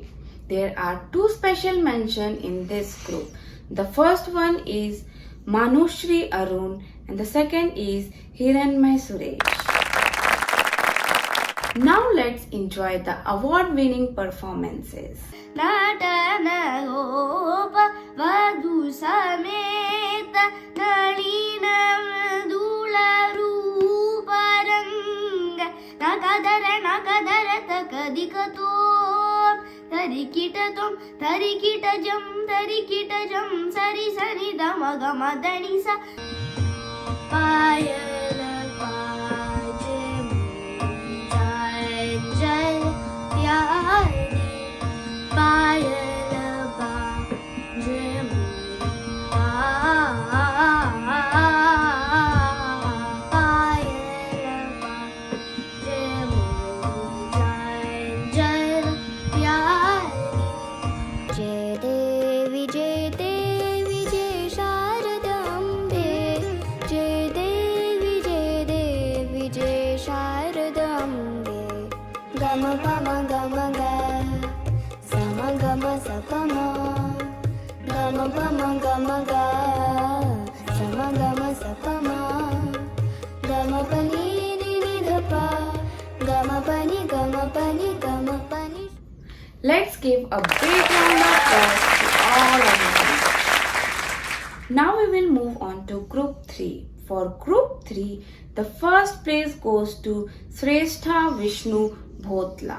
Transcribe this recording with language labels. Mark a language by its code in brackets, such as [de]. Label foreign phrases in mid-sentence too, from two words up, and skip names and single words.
[en] There are two special mentions in this group. The first one is Manushri Arun and the second is Hiranmay Suresh. Now let's enjoy the award-winning performances. [kn] ನಟನಗೋಪ ವಧು ಸಮೇತ ನಳಿನ ಮೃದುಳ ರೂಪರಂಗ ನಕದರ ತಕದಿಕತೋ ತರಿಕಿಟ ಜಂ ಸರಿ ಸರಿ ದಮ ಗಮ ದಣಿ ಸ [hi] पायल बाजे जय प्यारी पायल बाजे पायल बाजे जय प्यारी जय देवी जय शारदांबे जय देवी जय शारदांबे गम पम गम ग Gama sapama, gama pama gama ga, sama gama sapama, gama pani ni dhapa, gama pani. [en] Let's give a big round of applause to all of you. Now we will move on to group 3. For group 3, the first place goes to Shrestha Vishnu Bhotla.